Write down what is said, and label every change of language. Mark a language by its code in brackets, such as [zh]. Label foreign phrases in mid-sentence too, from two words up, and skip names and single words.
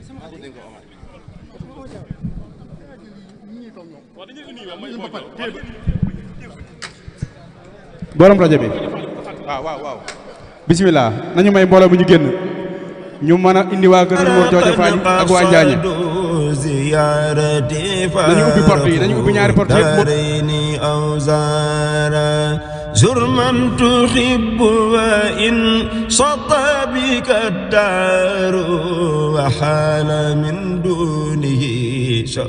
[wo] borom rajo bi waaw bismillah nañu may mbooloo bu ñu génn ñu mën a indi waa kër Mor Jooja Faaj ak waa Njaañe nañu ubbi porte yi nañu ubbi ñaari porte yëpp [ar] زر من تحب وإن سطى بك الدار وحال من دونه